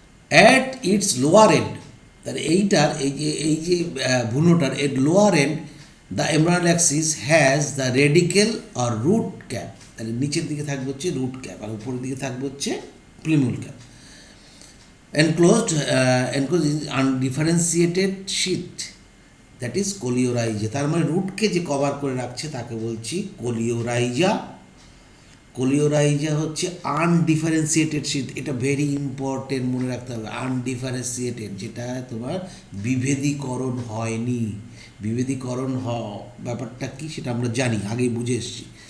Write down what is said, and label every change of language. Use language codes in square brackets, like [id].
[en] at its lower end, [bn] তাহলে এইটার এই যে ভ্রূণটার এর lower and [en] the এমব্রায়োর axis has the radicle আর root cap, [bn] তাহলে নিচের দিকে থাকবে হচ্ছে রুট ক্যাপ, আর উপরের দিকে থাকবে হচ্ছে প্লিমুল cap. [en] enclosed in undifferentiated sheath, that is coleorhiza. [bn] তার মানে রুটকে যে কভার করে রাখছে তাকে বলছি কোলিওরাইজা। কোলিওরাইজা হচ্ছে আনডিফারেন্সিয়েটেড শীট, এটা ভেরি ইম্পর্টেন্ট, মনে রাখতে হবে। আনডিফারেন্সিয়েটেড, যেটা তোমার বিভেদীকরণ হয়নি। বিভেদীকরণ ব্যাপারটা কি সেটা আমরা জানি, আগেই বুঝে এসেছি।